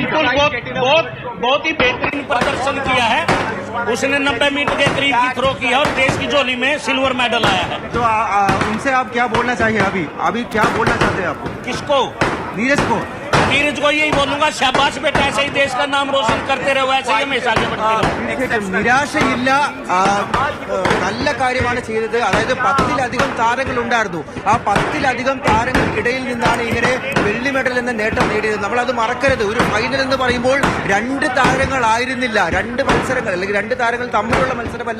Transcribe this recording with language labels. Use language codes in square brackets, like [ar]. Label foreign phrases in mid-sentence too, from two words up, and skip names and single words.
[hi] बहुत ही बेहतरीन प्रदर्शन किया है. उसने 90 मीटर के करीब की थ्रो की है और देश की झोली में [en] silver medal [hi] आया है. तो उनसे आप क्या बोलना चाहिए? अभी क्या बोलना चाहते हैं आपको? किसको? नीरज को. नीरज को यही बोलूंगा, शाबाश बेटा, ऐसे ही देश का नाम रोशन करते रहो, ऐसे ही हमेशा आगे बढ़ते रहो. [ml] നിരാശയില്ല. നല്ല കാര്യമാണ് ചെയ്തത്. അതായത് 10-ലധികം താരങ്ങൾ ഉണ്ടായിരുന്നു. ആ 10-ലധികം താരങ്ങൾക്കിടയിൽ നിന്നാണ് ഇങ്ങനെ വെള്ളി മെഡൽ എന്ന നേട്ടം നേടിയത്. നമ്മളത് മറക്കരുത്. ഒരു ഫൈനൽ എന്ന് പറയുമ്പോൾ 2 താരങ്ങളായിരുന്നില്ല, 2 മത്സരങ്ങൾ, അല്ലെങ്കിൽ 2 താരങ്ങൾ തമ്മിലുള്ള മത്സരമല്ല.